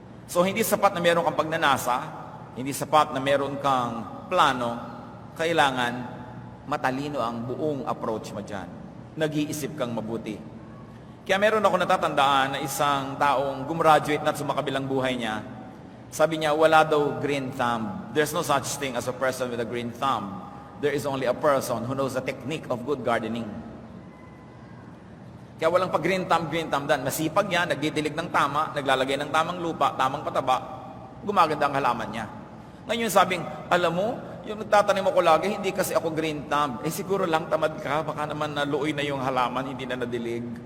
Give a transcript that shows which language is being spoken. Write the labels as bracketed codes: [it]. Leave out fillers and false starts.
[tl] So hindi sapat na meron kang pagnanasa, hindi sapat na meron kang plano, kailangan matalino ang buong approach mo dyan. Nag-iisip kang mabuti. Kaya meron ako natatandaan na isang taong gumraduate na sumakabilang buhay niya. Sabi niya, wala daw green thumb. [en] There's no such thing as a person with a green thumb. There is only a person who knows the technique of good gardening. [tl] Kaya walang pag green thumb dan. Masipag yan, nagdidilig ng tama, naglalagay ng tamang lupa, tamang pataba, gumaganda ang halaman niya. Ngayon sabing, alam mo, yung nagtatanim ako lagi, hindi kasi ako green thumb. Siguro lang tamad ka, baka naman naluoy na yung halaman, hindi na nadilig.